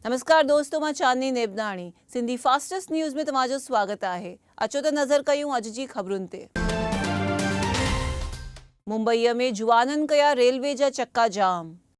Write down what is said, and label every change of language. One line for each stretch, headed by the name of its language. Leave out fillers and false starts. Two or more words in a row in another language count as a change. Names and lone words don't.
Sindhi: नमस्कार दोस्तों, मां चांदनी नेबनाणी सिंधी फास्टेस्ट न्यूज़ में तव्हांजो स्वागत है। अचो त नज़र कयूं अॼु जी ख़बरुनि ते। मुंबईअ में जुवाननि कया रेलवे जा चक्का जाम।